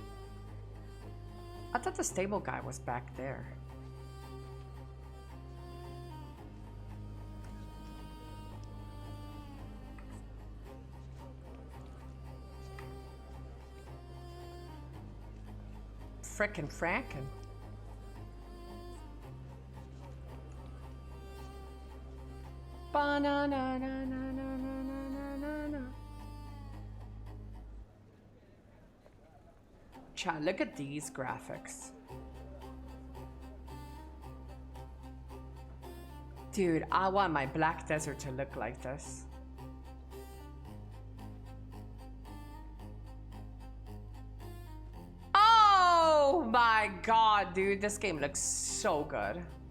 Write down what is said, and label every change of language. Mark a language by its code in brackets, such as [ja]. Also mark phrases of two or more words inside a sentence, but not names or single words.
[en] I thought the stable guy was back there. Frickin' Franken. Ba-na-na-na-na-na-na-na-na-na. Chat, look at these graphics. Dude, I want my Black Desert to look like this. Oh my god, dude, this game looks so good.